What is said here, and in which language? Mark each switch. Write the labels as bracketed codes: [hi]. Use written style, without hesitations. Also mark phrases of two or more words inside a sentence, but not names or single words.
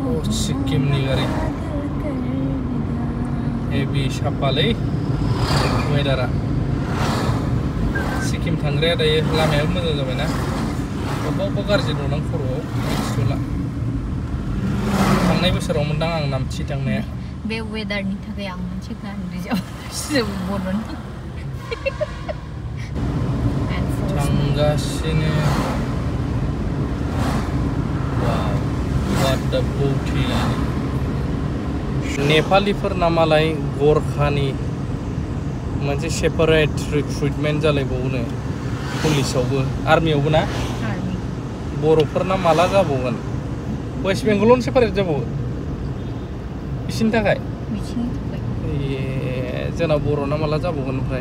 [brx] सिक्किमनि गारि हेभि साफालै वेदारा सिक्किम थांग्राया दायो लामायाबो मोजां जाबायना अबेबा अबेबा गाज्रि दं आं खर'आव मिथिथ'ला थांनाय बोसोराव मोनदां आं नामथि थांनाया बे वेदारनि थाखाय आं मोनसे गान रोजाबगासिनो बर'नि थांगासिनो वाव [en] what the beauty [brx] नेपालिफोरना मालाय गरखानि मोनसे [en] separate recruitment [brx] जालायबावोनो पुलिसावबो आर्मियावबो ना बर'फोरना माला जाबावगोन वेस्ट बेंगलावनो सेपारेट जाबावो बिसिनि थाखाय जोंना बर'ना माला जाबावगोन ओमफ्राय